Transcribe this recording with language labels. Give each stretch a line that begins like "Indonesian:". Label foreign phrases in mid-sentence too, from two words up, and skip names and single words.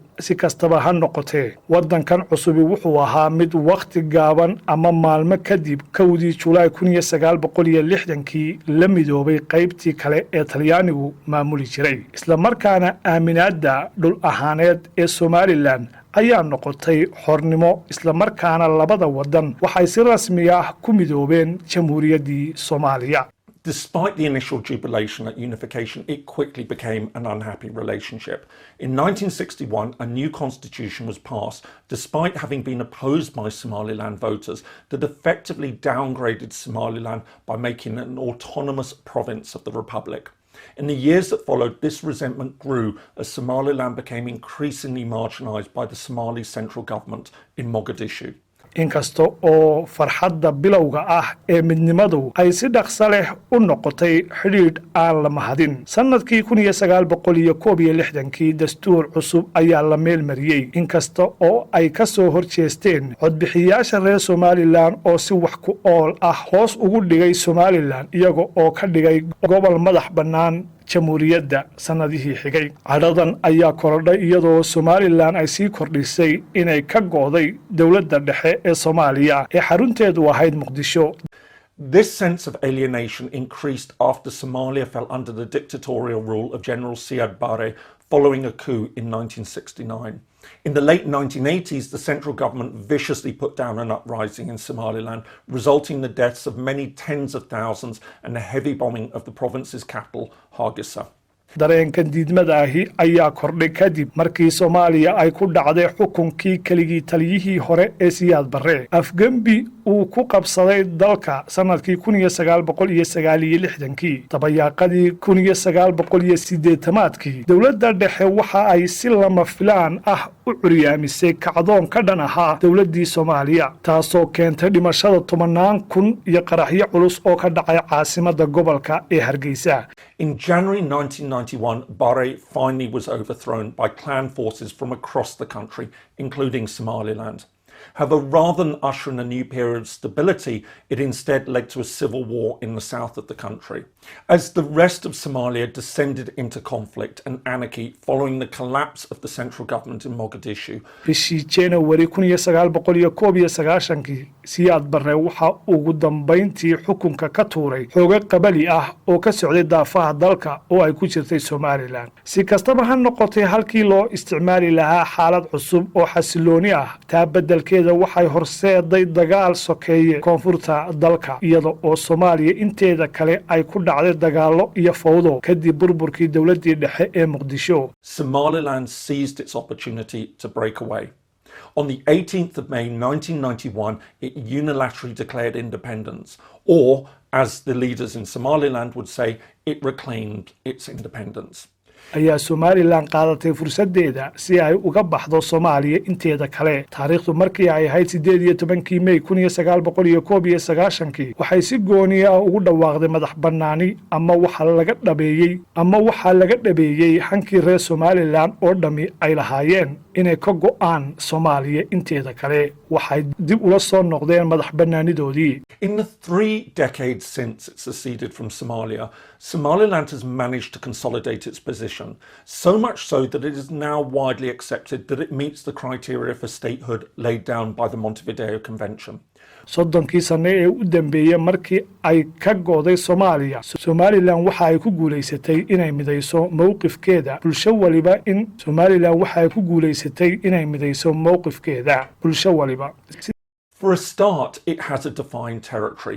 Somali: si kastaba ha noqotee wadankan cusubi wuxuu ahaa mid waqti gaaban ama maalmo kadib 1 Juulaay 1960 la midoobay qaybtii kale ee Talyaanigu maamuli jiray. isla markaana aaminaadda dhul ahaaneed ee Somaliland ayaa noqotay xornimo, isla markaana labada wadan waxay si rasmi ah ku midoobeen Jamhuuriyaddii Soomaaliya.
English: Despite the initial jubilation at unification, it quickly became an unhappy relationship. In 1961, a new constitution was passed, despite having been opposed by Somaliland voters, that effectively downgraded Somaliland by making it an autonomous province of the Republic. In the years that followed, this resentment grew as Somaliland became increasingly marginalised by the Somali central government in Mogadishu.
Somali: inkasta oo farxadda bilowga ah ee midnimadu ay si dhaqso leh u noqotay xidhiidh aan la mahadin. Sanadkii 1961 dastuur cusub ayaa la meel mariyay, inkasta oo ay ka soo horjeesteen codbixiyaasha reer Somaliland oo si wax ku ool ah hoos ugu dhigay Somaliland iyaga oo ka dhigay gobol madax bannaan jamhuuriyadda sanadihii xigay. Cadhadan ayaa korodhay iyadoo Somaliland ay sii kordhisay inay ka go'day dowladda dhexe ee Soomaaliya ee xarunteedu ahayd Muqdisho.
English: This sense of alienation increased after Somalia fell under the dictatorial rule of General Siad Barre following a coup in 1969. In the late 1980s, the central government viciously put down an uprising in Somaliland, resulting in the deaths of many tens of thousands and the heavy bombing of the province's capital, Hargeisa.
Somali: dareenkan diidmada ahi ayaa kordhay kadib markii Soomaaliya ay ku dhacday xukunkii keligii taliyihii hore ee Siyaad Barre. Afgembi uu ku qabsaday dalka sanadkii 1969 tabayaaqadii 1980 dowladda dhexe waxa ay si lama filaan ah u curyaamisay kacdoon ka dhan ahaa dowladdii Soomaaliya, taasoo keentay dhimashada 10,000 iyo qaraxyo culus oo ka dhacay caasimadda gobolka ee Hargeysa.
English: In January 1991, Barre finally was overthrown by clan forces from across the country, including Somaliland. However, rather than usher in a new period of stability, it instead led to a civil war in the south of the country. As the rest of Somalia descended into conflict and anarchy following the collapse of the central government in Mogadishu.
Somali: bishii January 1991 Siyaad Barre waxa ugu dambeyntii xukunka ka tuuray xoogag qabali ah oo ka socday daafaha dalka oo ay ku jirtay Somaliland. Si kastaba ha noqotay, halkii loo isticmaali lahaa xaalad cusub oo xasilooni ah, taa beddelkeeda waxay horseeday dagaal sokeeye koonfurta dalka, iyada oo Soomaaliya inteeda kale ay ku dhacday dagaallo iyo fawdo kadib burburkii dowladdii dhexe ee Muqdisho.
English: Somaliland seized its opportunity to break away. On the 18th of May 1991, it unilaterally declared independence, or, as the leaders in Somaliland would say, it reclaimed its independence.
Somali: ayaa Somaliland qaadatay fursadeeda si ay uga baxdo Soomaaliya inteeda kale. Taariikhdu markii ay ahayd 18 May 1991 waxay si gooni ah ugu dhawaaqday madax bannaani ama waxa laga dhabeeyay hankii reer Somaliland oo dhami ay lahaayeen inay ka go'aan Soomaaliya inteeda kale. waxay dib ula soo noqdeen madax bannaanidoodii.
English: In the 3 decades since it seceded from Somalia, Somaliland has managed to consolidate its position, so much so that it is now widely accepted that it meets the criteria for statehood laid down by the Montevideo Convention.
Somali: 30 sano ee u dambeeyay markii ay ka go'day Soomaaliya, Somaliland waxa ay ku guuleysatay inay midayso mowqifkeeda bulsho waliba
English: For a start, it has a defined territory.